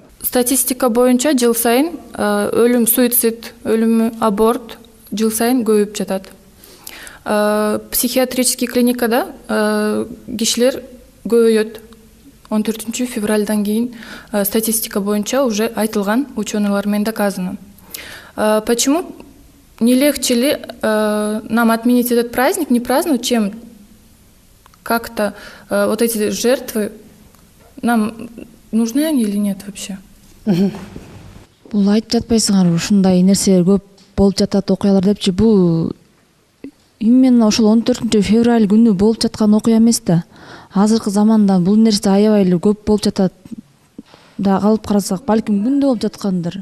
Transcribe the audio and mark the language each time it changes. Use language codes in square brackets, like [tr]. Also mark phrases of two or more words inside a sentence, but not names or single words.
[ky] Статистика боюнча жыл сайын өлүм, суицид, өлүм, аборт жыл сайын көбөйүп жатат. Психиатрический клиникада кишилер көбөйөт. 14 февральдан кийин статистика боюнча уже айтылган, ученыйлар менен доказано. [ru] Почему не легче ли нам отменить этот праздник, не праздновать, чем как-то вот эти жертвы, нам нужны они или нет вообще? [ky] Бул айтып жатпайсыңарбы, ушундай нерселер көп болуп жатат окуялар депчи, бул именно ошол 14 февраль күнү болуп жаткан окуя эмес да. Азыркы заманда бул нерсе аябай эле көп болуп жатат. Да калып карасак, балким күндө болуп жаткандыр.